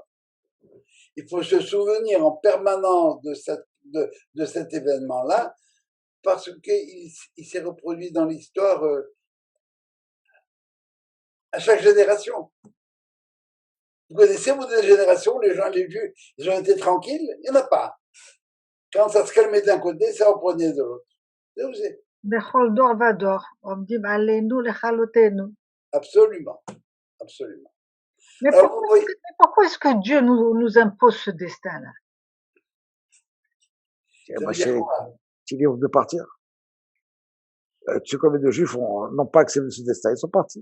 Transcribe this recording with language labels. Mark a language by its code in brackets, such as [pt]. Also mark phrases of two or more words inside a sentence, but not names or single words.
[fr] Il faut se souvenir en permanence de cet événement-là, parce qu'il s'est reproduit dans l'histoire à chaque génération. Vous connaissez, vous, des générations où les gens, les vieux, ils ont été tranquilles? Il n'y en a pas. Quand ça se calmait d'un côté, ça reprenait de l'autre. [he] בכל דור ודור עומדים עלינו לכלותנו. [fr] Absolument. Absolument. Mais Alors, pourquoi est-ce que Dieu nous impose ce destin-là? Tu livres de partir. Tu sais combien de Juifs n'ont pas accepté ce destin, ils sont partis.